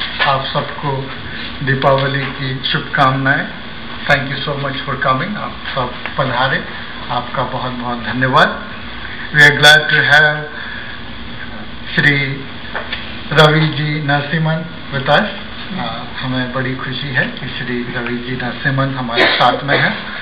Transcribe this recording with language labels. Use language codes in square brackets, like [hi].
[hi] आप सबको दीपावली की शुभकामनाएं. [en] Thank you so much for coming. [hi] आप सब पधारे. आपका बहुत बहुत धन्यवाद. [en] We are glad to have Shri Ravi ji Narasimhan with us. [hi] हमें बड़ी खुशी है कि श्री रवि जी नरसिम्हन हमारे साथ में हैं.